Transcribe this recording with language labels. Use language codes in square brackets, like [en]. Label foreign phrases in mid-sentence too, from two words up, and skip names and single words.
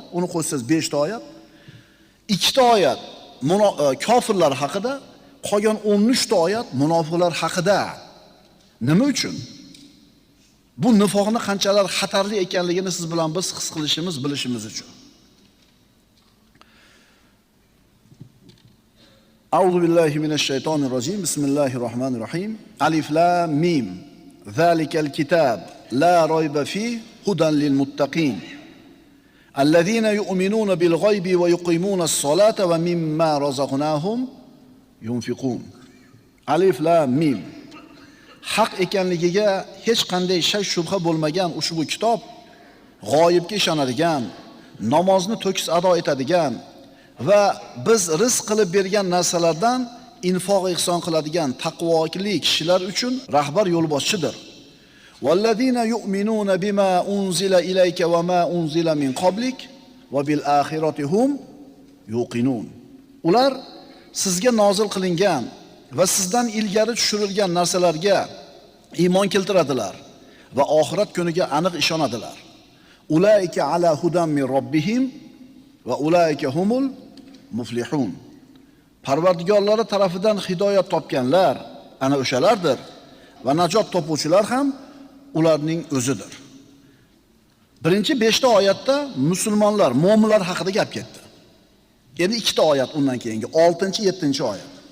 [uz] Uni qo'shsangiz 5 ta oyat. 2 ta oyat kofirlar haqida, qolgan 13 ta oyat munofiqlar haqida. Nima uchun? Bu nifoqning qanchalar xatarli ekanligini siz bilan biz his qilishimiz, bilishimiz uchun. [ar] أعوذ بالله من الشيطان الرجيم. بسم الله الرحمن الرحيم. الم. ذلك الكتاب لا ريب فيه هدى للمتقين. الذين يؤمنون بالغيب ويقيمون الصلاة ومما رزقناهم ينفقون. الم. [uz] Haq ekanligiga hech qanday shak shubha bo'lmagan ushbu kitob g'oyibga ishonadigan, namozni to'kis ado etadigan va biz rizq qilib bergan narsalardan infoq ihson qiladigan taqvoli kishilar uchun rahbar yo'lboshchidir. [ar] والذين يؤمنون بما أنزل إليك وما أنزل من قبلك وبالآخرة هم يوقنون. [uz] Ular sizga nozil qilingan va sizdan ilgari tushirilgan narsalarga iymon keltiradilar va oxirat kuniga aniq ishonadilar. [ar] أولئك على هدى من ربهم وأولئك هم المفلحون. [uz] Parvardigorlari tarafidan hidoyat topganlar ana o'shalardir va najot topuvchilar ham ularning o'zidir. Birinchi 5 ta oyatda musulmonlar, mo'minlar haqida gap ketdi. Endi 2 ta oyat undan keyingi 6-7 oyat.